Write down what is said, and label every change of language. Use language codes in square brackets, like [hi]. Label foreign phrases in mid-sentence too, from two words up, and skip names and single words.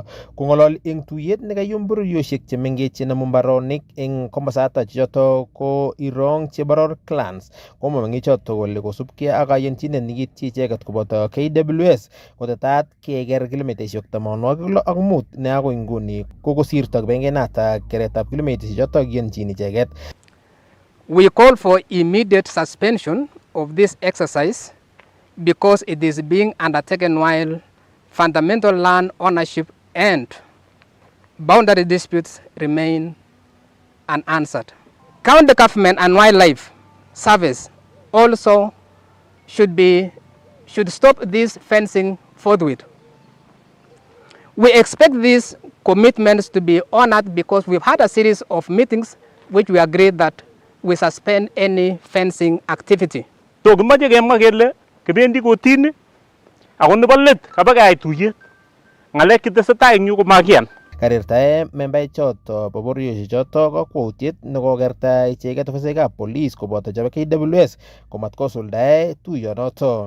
[kln] Kong'ololi eng tuyet nekayum bororiosiek chemengech chenemu mbaronik eng komosato choto ko Irong Cheboror clans komwa mengichoto kole kosubkei ak kayanchinet nekityi icheket koboto KWS kotetat keker kilomitaisiek 65 ne agoi nguni kokosirto kibagengeinata keretab kilomitaisiek choto kiyonchin icheket. [en] We call for immediate suspension of this exercise because it is being undertaken while fundamental land ownership and boundary disputes remain unanswered. County government and wildlife service also should stop this fencing forthwith. We expect these commitments to be honored because we've had a series of meetings which we agreed that we suspend any fencing activity. [kln] So kimache kemwa kele kibendi kotini ako nebo let kabakach tuyet. Ngalek chetesetai eng yu komakiyan. Karirtae membaek choto bo bororiosiek choto kakwoutiet nekokerta icheket ofisaekab police koboto chebo KWS komat kosuldae tuyonoto.